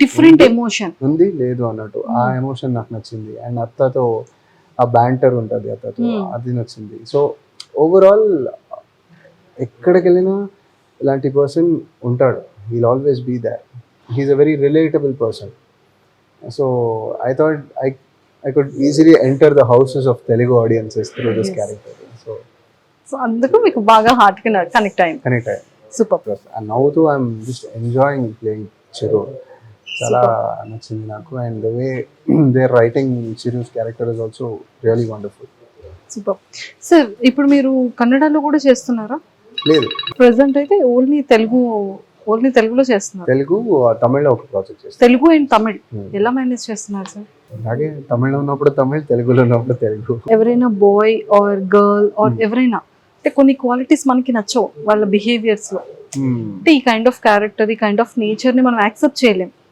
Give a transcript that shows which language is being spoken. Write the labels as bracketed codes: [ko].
[te] Different emotion ఉంది లేదు అన్నట్టు, ఆ ఎమోషన్ నాకు నచ్చింది. అండ్ అత్తతో ఆ బ్యాంటర్ ఉంటుంది, అత్తతో అది నచ్చింది. సో ఓవరాల్ ఎక్కడికి వెళ్ళినా ఇలాంటి పర్సన్ ఉంటాడు, heal always be there. [en] He is a very relatable person. So I thought I could easily enter the houses of Telugu audiences through this character. [te] So అందుకు మీకు బాగా హార్ట్ కి కనెక్ట్ అయ్యింది. Super. [en] And now too I'm just enjoying playing Chiru. చాలా నచ్చింది నాకు. And the way they're writing Chiru's character is also really wonderful. [te] Super. Sir ఇప్పుడు మీరు కన్నడలో కూడా చేస్తున్నారా? లేదు, ప్రెసెంట్ అయితే ఓన్లీ తెలుగులో చేస్తున్నారు. తెలుగు, తమిళ్లో ఒక ప్రాజెక్ట్ చేస్తాను. తెలుగు అండ్ తమిళ్ ఎలా మేనేజ్ చేస్తున్నారు సార్? అలాగే తమిళ్లో ఉన్నప్పుడు తమిళ్, తెలుగులో ఉన్నప్పుడు తెలుగు. ఎవరైనా బాయ్ ఆర్ గర్ల్ ఆర్ ఎవరైనా అంటే కొన్ని క్వాలిటీస్ మనకి నచ్చవు వాళ్ళ బిహేవియర్స్ లో, అంటే ఈ కైండ్ ఆఫ్ క్యారెక్టర్, ఈ కైండ్ ఆఫ్ నేచర్ ని మనం యాక్సెప్ట్ చేయలేం.